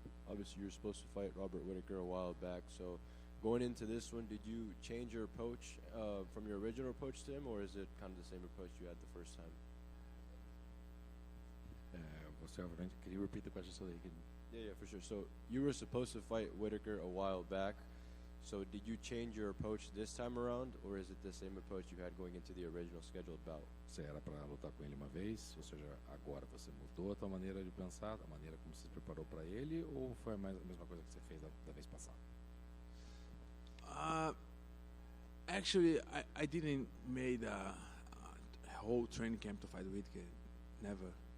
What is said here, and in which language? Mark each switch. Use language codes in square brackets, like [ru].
[en] Obviously, you were supposed to fight Robert Whittaker a while back. So, going into this one, did you change your approach from your original approach to him, or is it kind of the same approach you had the first time? Can you repeat the question so that you can? Yeah, for sure. So, you were supposed to fight Whittaker a while back. So, did you change your approach this time around, or is it the same approach you had going into the original scheduled bout? [pt] Você era para lutar com ele uma vez, ou seja, agora você mudou a tua maneira de pensar, a maneira como você se preparou para ele, ou foi a mesma coisa que você fez da vez passada? [en] Actually, I didn't made a whole training camp to fight Whittaker. Never.